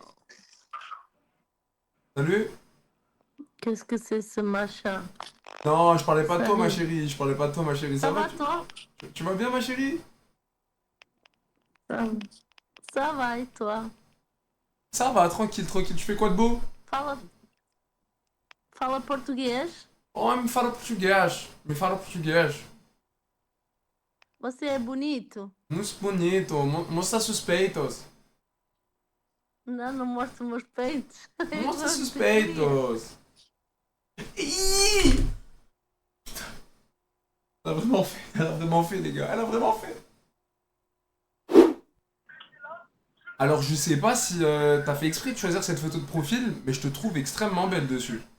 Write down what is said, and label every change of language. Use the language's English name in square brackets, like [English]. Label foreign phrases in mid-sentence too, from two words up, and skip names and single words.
[French] Salut. Qu'est-ce que c'est ce machin? Non, je parlais pas de toi ma Salut. chérie, je parlais pas de toi ma chérie. Ça va tu... toi? tu vas bien ma chérie? Ça, ça va et toi? Ça va, tranquille, tranquille. Tu fais quoi de beau? [Portuguese] Fala, fala português? Oh, me fala português. Me fala português. Você é bonito? Muito bonito. Mostra suspeitos. Não, não mostro meus peitos. Mostra suspeitos. Ih! [French] Elle a vraiment fait les gars, elle a vraiment fait. Alors je sais pas si t'as fait exprès de choisir cette photo de profil, mais je te trouve extrêmement belle dessus.